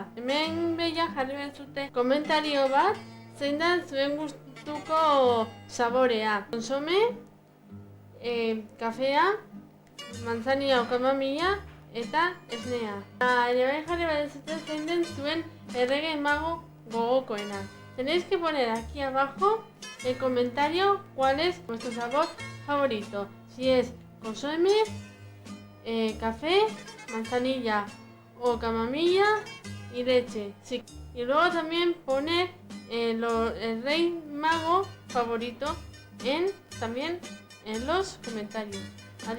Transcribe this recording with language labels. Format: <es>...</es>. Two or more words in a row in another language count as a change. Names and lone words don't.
<eu>Hemen behia jarri bezute komentario bat, zein da zuen gustuko saborea. Konsome, kafea,</eu> <es>manzanilla o kamamilla</es> <eu>eta esnea. Ere bai jarri bezute zein den zuen errege mago gogokoena.</eu> <es>Tenéis que poner aquí abajo el comentario cuál es vuestro sabor favorito. Si es consomé, café, manzanilla o camamilla y leche. Sí. Y luego también poner el rey mago favorito también en los comentarios.</es>